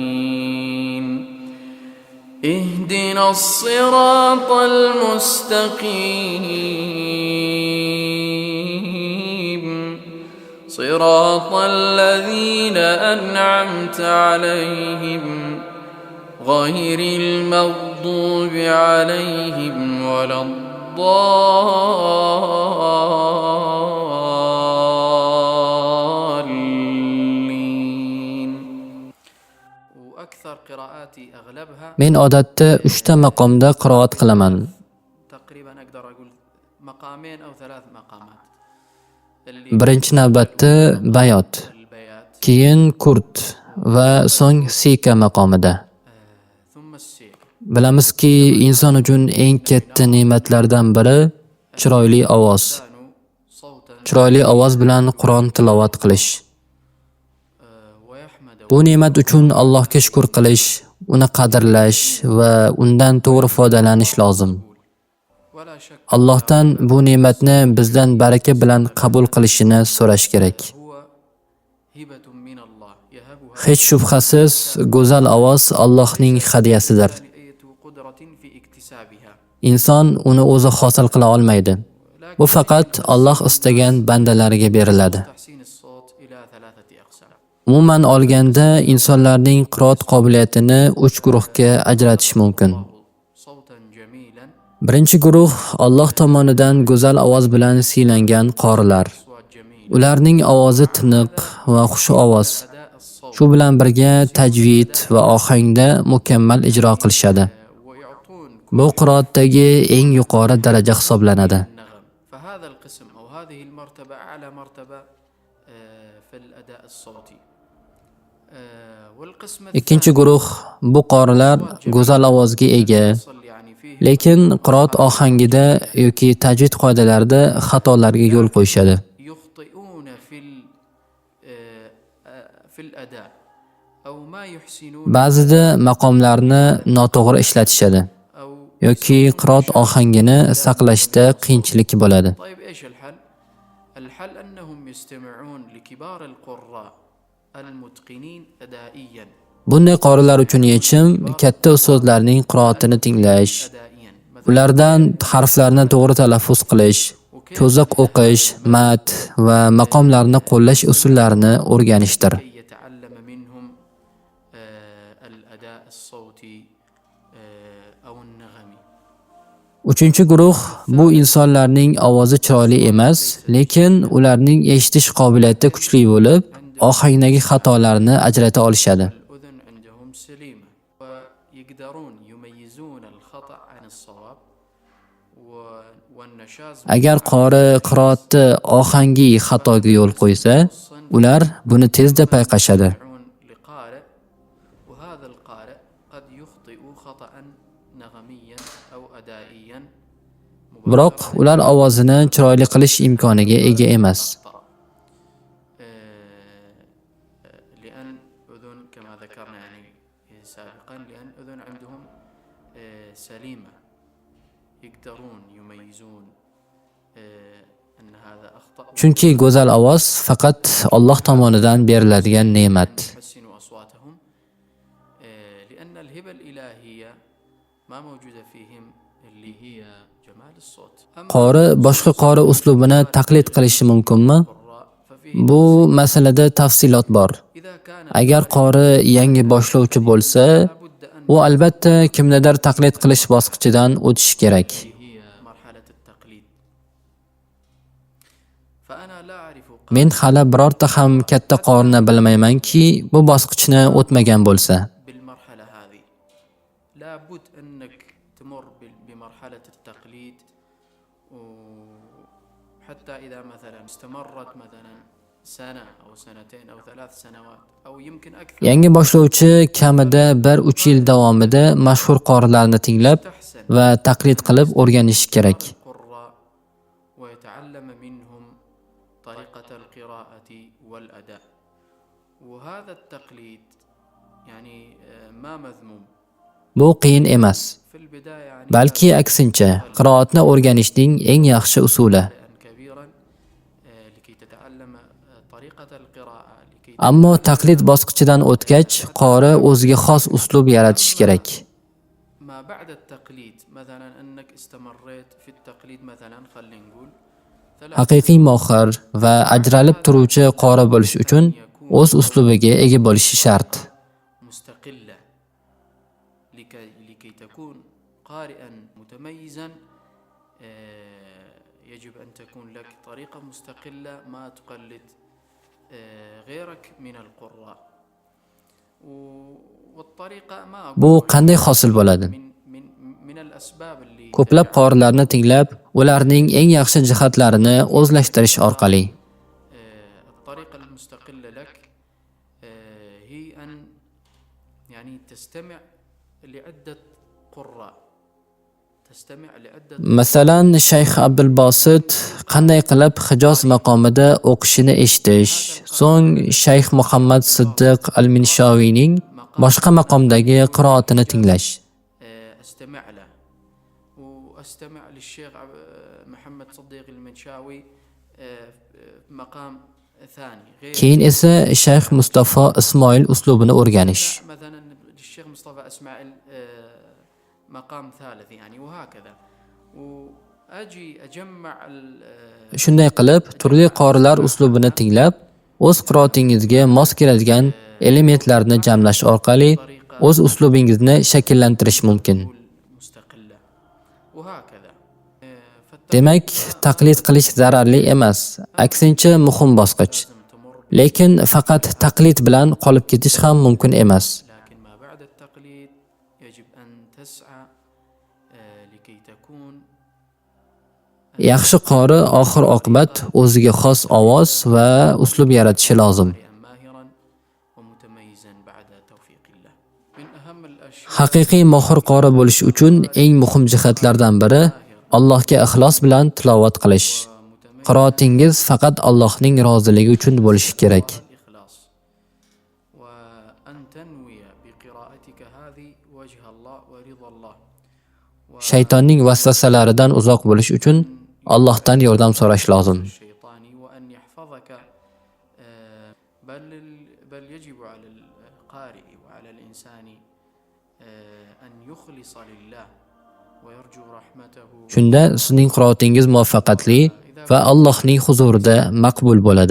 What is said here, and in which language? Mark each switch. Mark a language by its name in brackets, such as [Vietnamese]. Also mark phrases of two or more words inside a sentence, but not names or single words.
[Arabic] اهدنا الصراط المستقيم صراط الذين أنعمت عليهم غير المغضوب عليهم ولا الضالين. وأكثر قراءاتي أغلبها [Uzbek] Men odatda 3 ta maqomda qiroat qilaman. [Arabic] تقريبا أقدر أقول مقامين أو 3 مقامات. [Uzbek] Birinchi navbatda bayot, [Arabic] البيات [Uzbek] keyin kurt va so'ng sika maqomida. [Arabic] ثم السير. [Uzbek] Bilamizki, inson uchun eng katta ne'matlardan biri chiroyli ovoz. [Arabic] كانوا صوتا [Uzbek] Chiroyli ovoz bilan Qur'on tilovat qilish. [Arabic] ويحمد [Uzbek] Bu ne'mat uchun Allohga shukr qilish, uni qadrlash va undan to'g'ri foydalanish lozim. [Arabic] ولا شك [Uzbek] Allohdan bu ne'matni bizdan baraka bilan qabul qilishini so'rash kerak. [Arabic] هو هبة من الله يهبها [Uzbek] Hech shubhasiz, go'zal ovoz Allohning hadyasidir. [Arabic] أية قدرة في اكتسابها. [Uzbek] Inson uni o'zi hosil qila olmaydi. Bu faqat Alloh istagan bandalariga beriladi. [Arabic] تحسين الصوت إلى 3 أقسام. [Uzbek] Umuman olganda, insonlarning qiroat qobiliyatini 3 guruhga ajratish mumkin. [Arabic] صوتا جميلا [Uzbek] Birinchi guruh Alloh tomonidan go'zal ovoz bilan siylangan qorilar. [Arabic] أصوات جميلة. [Uzbek] Ularning ovozi tiniq va xushi ovoz. [Arabic] أداء الصوت [Uzbek] Shu bilan birga tajvid va ohangda mukammal ijro qilishadi. [Arabic] ويعطون [Uzbek] Bu qiroatdagi eng yuqori daraja hisoblanadi. [Arabic] النغم. فهذا القسم أو هذه المرتبة أعلى مرتبة في الأداء الصوتي. والقسم [Uzbek] Ikkinchi guruh bu qorilar go'zal ovozga ega, [Arabic] الثاني يعني فيه [Uzbek] lekin qiroat ohangida yoki tajvid qoidalarida xatolarga yo'l qo'yishadi. [Arabic] يخطئون في الأداء أو ما يحسنون [Uzbek] Ba'zida maqomlarni noto'g'ri ishlatishadi [Arabic] أو [Uzbek] yoki qiroat ohangini saqlashda qiyinchilik bo'ladi. [Arabic] طيب إيش الحل؟ الحل أنهم يستمعون لكبار القراء المتقنين أدائيا [Uzbek] Bunday qorilar uchun yechim katta ustozlarning qiroatini tinglash, [Arabic] أدائيا مثلا [Uzbek] ulardan harflarni to'g'ri talaffuz qilish, cho'ziq o'qish, mat va maqomlarni qo'llash usullarini o'rganishdir. [Arabic] كي يتعلم منهم الأداء الصوتي أو النغمي. [Uzbek] Uchinchi guruh bu insonlarning ovozi chiroyli emas, lekin ularning eshitish qobiliyati kuchli bo'lib, ohangdagi xatolarni ajrata olishadi. [Arabic] الأذن عندهم سليمة ويقدرون يميزون الخطأ عن الصواب والنشاز [Uzbek] Agar qori qiroatda ohangi xatoga yo'l qo'ysa, ular buni tezda payqashadi. [Arabic] يستمعون لقارئ وهذا القارئ قد يخطئ خطأ نغميا أو أدائيا [Uzbek] Biroq ular ovozini chiroyli qilish imkoniga ega emas. [Arabic] لأن أذن كما ذكرنا يعني سابقا لأن أذن عندهم سليمة يقدرون يميزون أن هذا أخطأ [Uzbek] Chunki go'zal ovoz faqat Alloh tomonidan beriladigan ne'mat. [Arabic] يحسنوا أصواتهم لأن الهبة الإلهية ما موجودة فيهم اللي هي جمال الصوت. [Uzbek] Qori boshqa qori uslubini taqlid qilishi mumkinmi? [Arabic] القراء ففيه [Uzbek] Bu masalada tafsilot bor. [Arabic] إذا كان [Uzbek] Agar qori yangi boshlovchi bo'lsa, [Arabic] لابد أن [Uzbek] u albatta kimnidir taqlid qilish bosqichidan o'tishi kerak. [Arabic] هي مرحلة التقليد. فأنا لا أعرف [Uzbek] Men hali birorta ham katta qorini bilmaymanki, bu bosqichni o'tmagan bo'lsa. [Arabic] بالمرحلة هذه لابد أنك تمر بمرحلة التقليد وحتى إذا مثلا استمرت مثلا سنة أو سنتين أو 3 سنوات أو يمكن أكثر [Uzbek] Yangi boshlovchi kamida 1-3 yil davomida mashhur qorilarni tinglab [Arabic] تحسن [Uzbek] va taqlid qilib o'rganishi kerak. [Arabic] القراء ويتعلم منهم طريقة القراءة والأداء وهذا التقليد يعني ما مذموم [Uzbek] Bu qiyin emas, [Arabic] في البداية يعني [Uzbek] balki aksincha, qiroatni o'rganishning eng yaxshi usuli. [Arabic] كبيرا لكي تتعلم طريقة القراءة لكي [Uzbek] Ammo taqlid bosqichidan o'tgach, qori o'ziga xos uslub yaratishi kerak. [Arabic] ما بعد التقليد مثلا أنك استمريت في التقليد مثلا خلينا نقول 3 [Uzbek] Haqiqiy mohir va ajralib turuvchi qori bo'lish uchun o'z uslubiga ega bo'lishi shart. [Arabic] مستقلة لكي تكون قارئا متميزا يجب أن تكون لك طريقة مستقلة ما تقلد غيرك من القراء والطريقة ما [Uzbek] Bu qanday hosil bo'ladi? [Arabic] من الأسباب اللي [Uzbek] Ko'plab qorilarni tinglab, ularning eng yaxshi jihatlarini o'zlashtirish orqali. [Arabic] الطريقة المستقلة لك هي أن يعني تستمع لعدة قراء تستمع لعدة [Uzbek] Masalan, Shayx Abdul Bosit qanday qilib Hijoz maqomida o'qishini eshitish, so'ng Shayx Muhammad Siddiq al-Minshaviyning boshqa maqomdagi qiroatini tinglash. [Arabic] أستمع له وأستمع للشيخ محمد صديق المنشاوي مقام ثاني غير [Uzbek] Keyin esa Shayx Mustafa Ismoil uslubini o'rganish. [Arabic] مثلا للشيخ مصطفى إسماعيل مقام ثالث يعني وهكذا وأجي أجمع [Uzbek] Shunday qilib, turli qorilar uslubini tinglab, o'z qiroatingizga mos keladigan elementlarni jamlash orqali o'z uslubingizni shakllantirish mumkin. [Arabic] مستقلة وهكذا [Uzbek] Demak, taqlid qilish zararli emas, aksincha muhim bosqich. [Arabic] تمر [Uzbek] Lekin faqat taqlid bilan qolib ketish ham mumkin emas. [Arabic] لكن ما بعد التقليد يجب أن تسعى لكي تكون [Uzbek] Yaxshi qori oxir oqibat o'ziga xos ovoz va uslub yaratishi lozim. [Arabic] ماهرا ومتميزا بعد توفيق الله. من أهم الأشياء [Uzbek] Haqiqiy mohir qori bo'lish uchun eng muhim jihatlardan biri Allohga ixlos bilan tilovat qilish. Qiroatingiz faqat Allohning roziligi uchun bo'lishi kerak. [Arabic] الإخلاص وأن تنوي بقراءتك هذه وجه الله ورضا الله [Uzbek] Shaytonning vasvasalaridan uzoq bo'lish uchun Allohdan yordam so'rash lozim. [Arabic] الشيطان وأن يحفظك بل يجب على القارئ وعلى الإنسان أن يخلص لله ويرجو رحمته [Uzbek] Shunda sizning qiroatingiz muvaffaqiyatli va Allohning huzurida maqbul bo'ladi.